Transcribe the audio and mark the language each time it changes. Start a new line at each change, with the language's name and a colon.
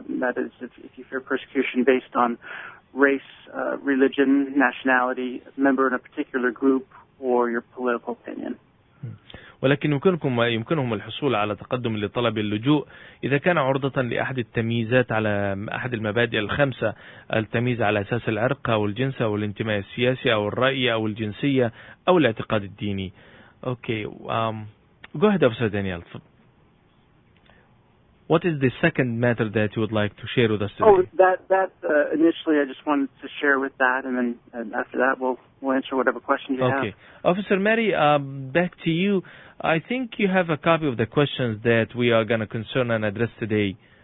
English: That is, if you fear persecution based on race, religion, nationality, member in a particular group, or your political opinion.
Arabic: ولكن يمكنهم الحصول على تقدم لطلب اللجوء إذا كان عرضة لأحد التمييزات على أحد المبادئ ال5: التمييز على أساس العرق أو الجنس أو الانتماء السياسي أو الرأي أو الجنسية أو الاعتقاد الديني.
English: Okay, go ahead, Officer Daniel. What is the second matter that you would like to share with us today? Oh, that initially I just wanted to share with that, and then after that we'll answer whatever questions you have. Okay. Officer Mary, back to you. I think you have a copy of the questions that we are going to concern and address today.